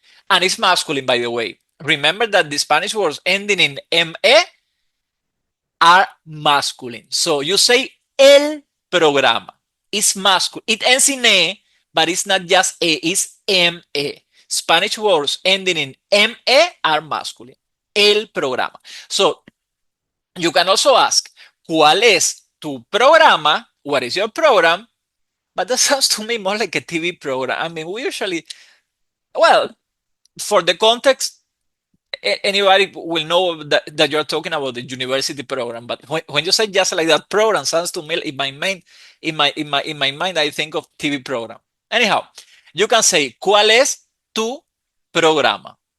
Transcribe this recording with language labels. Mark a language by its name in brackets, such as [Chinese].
[English] And it's masculine, by the way. Remember that the Spanish words ending in ME are masculine. So you say el programa. It's masculine. It ends in E, but it's not just E, it's ME. Spanish words ending in ME are masculine. [Spanish] El programa. [English] So you can also ask, [Spanish] ¿cuál es tu programa? [English] What is your program? But that sounds to me more like a TV program. I mean, we usually, well, for the context, anybody will know that you're talking about the university program. But when you say just like that, program sounds to me in my mind, in my mind, I think of TV program. Anyhow, you can say, [Spanish] ¿cuál es tu programa?